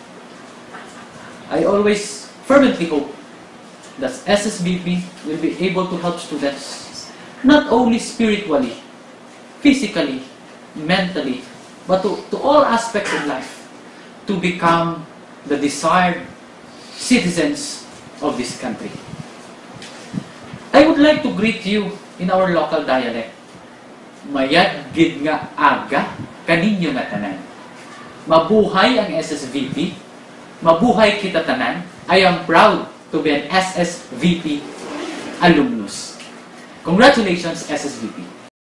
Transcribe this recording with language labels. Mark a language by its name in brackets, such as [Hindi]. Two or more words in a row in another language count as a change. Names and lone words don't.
[English] I always fervently hope that SSVP will be able to help students not only spiritually, physically, mentally, but to all aspects of life to become the desired citizens of this country. I would like to greet you in our local dialect. [Hiligaynon] Mayad gid nga aga kaninyo nga tanan. [Filipino] Mabuhay ang SSVP. [Hiligaynon] Mabuhay kita tanan. [English] I am proud to be an SSVP alumnus. Congratulations, SSVP.